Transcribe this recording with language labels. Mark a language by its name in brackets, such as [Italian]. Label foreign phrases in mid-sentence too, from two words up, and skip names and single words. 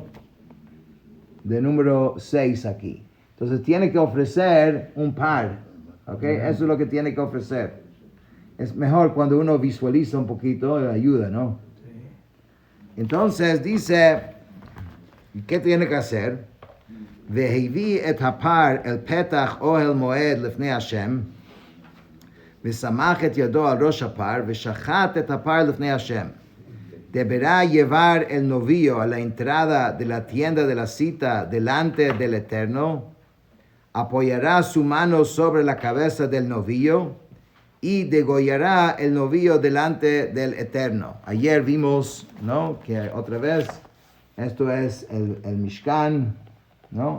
[Spanish] De número 6 aquí. Entonces, tiene que ofrecer un par, ¿ok? Eso es lo que tiene que ofrecer. Es mejor cuando uno visualiza un poquito, ayuda, ¿no? Sí. Entonces, dice, ¿qué tiene que hacer? [Hebrew] והביא את הפר אל פתח אהל מועד לפני השם, וסמך את ידו על ראש הפר, ושחט את הפר לפני השם. [Spanish] deberá llevar el novillo a la entrada de la tienda de la cita delante del Eterno, apoyará su mano sobre la cabeza del novillo y degollará el novillo delante del Eterno. Ayer vimos, ¿no?, que otra vez esto es el Mishkan, ¿no?